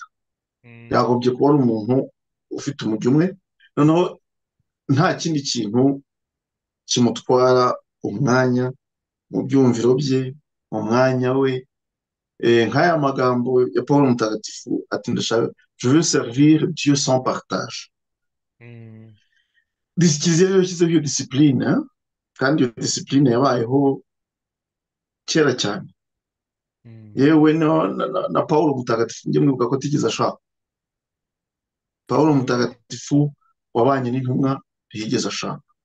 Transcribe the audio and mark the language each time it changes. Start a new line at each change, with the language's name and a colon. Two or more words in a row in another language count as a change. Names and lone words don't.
Kinyarwanda: mm, Yagombye kuba ari umuntu ufite umujyo umwe, noneho nta kindi kintu kimutwara umwanya mu byumviro bye, mu mwanya we. Nk'aya magambo ya Paul Mutagatifu ati ndashaka
French: je veux servir Dieu sans partage. Mm.
Kinyarwanda: kiliziya rero yashyizeho iyo disipurine, kandi iyo disipurine yabayeho kera cyane. Mm. yewe na paul mutagatifu njye mwibuka ko atigeze ashaka. paul Oh. mutagatifu wabanye n'intumwa ntiyigeze ashaka.